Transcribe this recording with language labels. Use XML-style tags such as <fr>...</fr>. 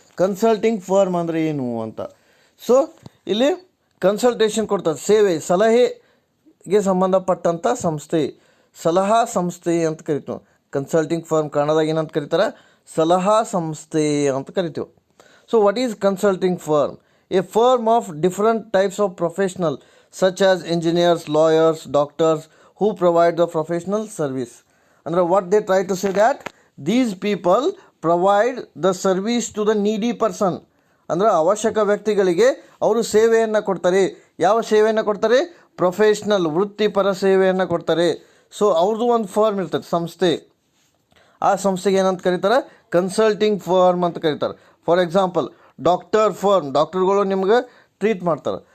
<kn>Consulting firm ಅಂದರೆ ಏನು ಅಂತ. ಸೊ ಇಲ್ಲಿ ಕನ್ಸಲ್ಟೇಷನ್ ಕೊಡ್ತಾರೆ, ಸೇವೆ ಸಲಹೆಗೆ ಸಂಬಂಧಪಟ್ಟಂಥ ಸಂಸ್ಥೆ, ಸಲಹಾ ಸಂಸ್ಥೆ ಅಂತ ಕರಿತೀವಿ. ಕನ್ಸಲ್ಟಿಂಗ್ ಫರ್ಮ್ ಕನ್ನಡದಾಗ ಏನಂತ ಕರೀತಾರೆ, ಸಲಹಾ ಸಂಸ್ಥೆ ಅಂತ ಕರಿತೀವಿ.</kn> <en>So what is consulting firm? A firm of different types of professional such as engineers, lawyers, doctors who provide the professional service. And what they try to say that these people provide the service to the needy person.</en> <kn>ಅಂದರೆ ಅವಶ್ಯಕ ವ್ಯಕ್ತಿಗಳಿಗೆ ಅವರು ಸೇವೆಯನ್ನು ಕೊಡ್ತಾರೆ. ಯಾವ ಸೇವೆಯನ್ನು ಕೊಡ್ತಾರೆ? Professional, ವೃತ್ತಿಪರ ಸೇವೆಯನ್ನು ಕೊಡ್ತಾರೆ. ಸೊ ಅವ್ರದ್ದು ಒಂದು ಫರ್ಮ್ ಇರ್ತದೆ, ಸಂಸ್ಥೆ. ಆ ಸಂಸ್ಥೆಗೆ ಏನಂತ ಕರೀತಾರೆ, ಕನ್ಸಲ್ಟಿಂಗ್ ಫರ್ಮ್ ಅಂತ ಕರೀತಾರೆ.</kn> <en>for example,</en> <kn>ಡಾಕ್ಟರ್ ಫರ್ಮ್, ಡಾಕ್ಟರ್ಗಳು ನಿಮ್ಗೆ ಟ್ರೀಟ್ ಮಾಡ್ತಾರೆ.</kn>